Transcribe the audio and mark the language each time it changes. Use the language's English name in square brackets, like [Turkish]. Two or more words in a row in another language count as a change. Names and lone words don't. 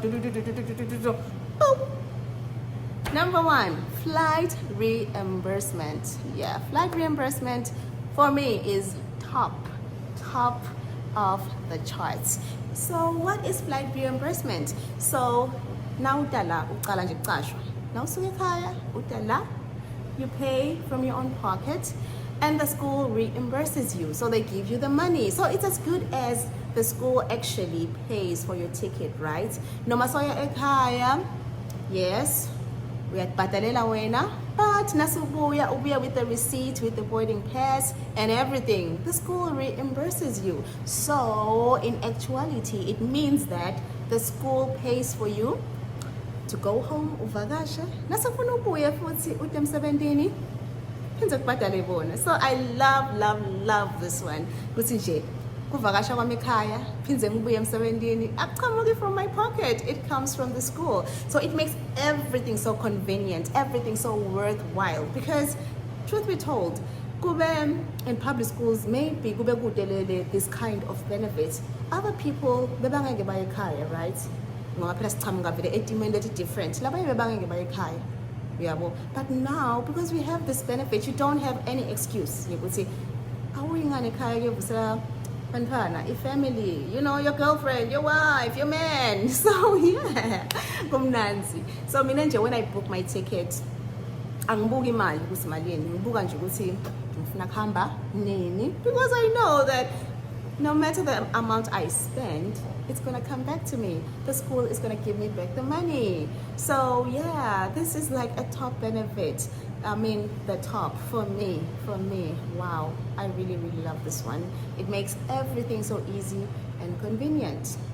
[English] Boom. Number 1, flight reimbursement. Yeah, flight reimbursement for me is top of the charts. So what is flight reimbursement? [Swati] So now uqala nje uqashwa. Now usuka ekhaya utala, [English] you pay from your own pocket and the school reimburses you. So they give you the money. So it's as good as the school actually pays for your ticket, right? [Swati] Noma soya ekhaya, [English] yes, [Swati] uyakubhadalela wena, [English] but [Swati] nasubuya ubuya [English] with the receipt, with the boarding pass and everything. The school reimburses you. So in actuality, it means that the school pays for you to go home [Swati] uvakashe, nasufuna ubuye futhi ude emsebentini phinze kubhadale bona. [English] So I love this one. [Swati] Kuthi nje kuvakasha kwami ekhaya phinze ngibuye emsebentini akuqhamuki [English] from my pocket, it comes from the school. So it makes everything so convenient, everything so worthwhile, because truth be told, kube in public schools maybe [Swati] kube kudelele [English] this kind of benefits, other people [Swati] bebangeke baye ekhaya, [English] right? [Swati] Ngoba phela sichamuka vele etimeni leti different, labanye bebangeke baye ekhaya. [English] But now, because we have this benefit, you don't have any excuse. You could say, [Swati] awuyingane ekhaya kuyovusela bantwana, [English] family, your girlfriend, your wife, your man. So yeah, kumnanzi. So [Swati] mina nje [English] when I book my ticket, [Swati] angibuki imali ukuthi malini, ngibuka nje ukuthi ngifuna kuhamba nini, [English] because I know that no matter the amount I spend, it's gonna come back to me. The school is gonna give me back the money. So yeah, this is like a top benefit. I mean, the top for me. Wow, I really love this one. It makes everything so easy and convenient.